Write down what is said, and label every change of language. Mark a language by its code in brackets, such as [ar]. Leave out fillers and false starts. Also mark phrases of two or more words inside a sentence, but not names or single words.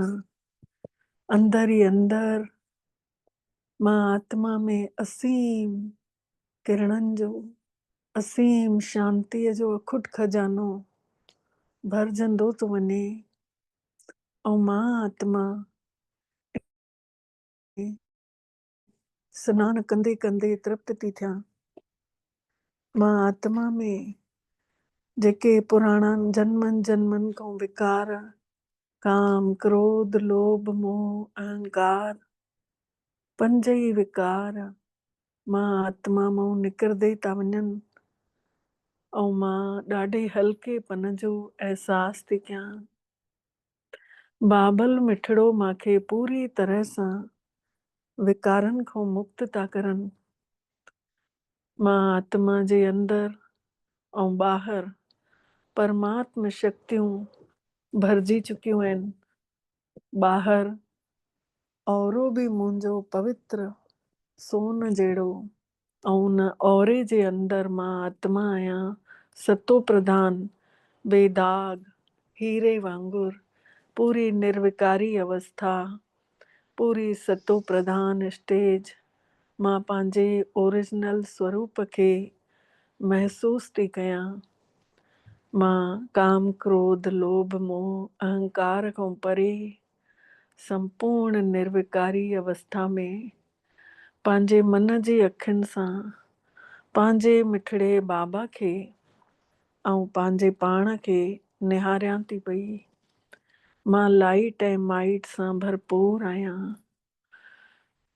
[sd] अंदर ई अंदर मां आत्मा में असीम किरणनि जो असीम शांतीअ जो अखुट खजानो भरजंदो थो वञे ऐं मां आत्मा सनानु कंदे कंदे तृप्त थी थियां। मां आत्मा में जेके पुराणनि जन्मनि जन्मनि खां विकार काम क्रोध लोभ मोह अहंकार 5 ई विकार मां आत्मा मां निकिरंदे था वञनि ऐं मां ॾाढे हल्केपन जो अहसास थी कयां। बाबल मिठड़ो मूंखे पूरी तरह सां विकारनि खां मुक्त था करनि। मां आत्मा जे अंदरि ऐं ॿाहिरि परमात्म शक्तियूं भरिजी चुकियूं आहिनि। ॿाहिरि औरो बि मुंहिंजो पवित्र सोन जहिड़ो ऐं उन औरे जे अंदरि मां आत्मा आहियां सतो प्रधान बेदाग हीरे वांगुरु पूरी निर्विकारी अवस्था, पूरी सतो प्रधान स्टेज मां पंहिंजे ओरिजिनल स्वरूप खे महसूस थी कयां। मां काम क्रोध लोभ मोह अहंकार खां परे संपूर्ण निर्विकारी अवस्था में पंहिंजे मन जी अखियुनि सां पंहिंजे मिठड़े बाबा खे ऐं पंहिंजे पाण खे निहारियां थी पई। मां लाइट ऐं माइट सां भरपूर आहियां।